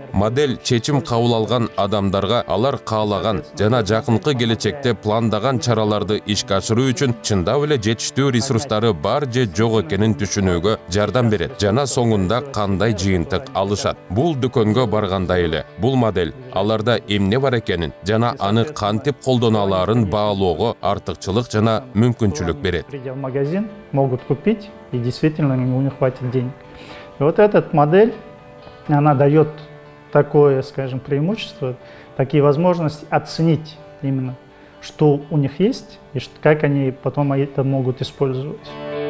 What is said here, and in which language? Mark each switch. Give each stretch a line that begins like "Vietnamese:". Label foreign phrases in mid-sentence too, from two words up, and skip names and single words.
Kyrgyz: Модель чечим кабыл алган адамдарга алар каалаган жана жакынкы келечекте пландаган чараларды ишке ашыруу үчүн чындап эле жетиштүү ресурстары бар же жок экенин түшүнүүгө жардам берет жана соңунда кандай жыйынтык алышат. Бул дүкөнгө баргандай эле бул модель аларда эмне бар экенин жана аны кантип колдоно алаарын баалоого артыкчылык жана мүмкүнчүлүк берет.
Russian: Придя в магазин, могут купить, и действительно у них хватит денег. И вот эта модель, она дает такое, скажем, преимущество, такие возможности оценить именно, что у них есть и как они потом это могут использовать.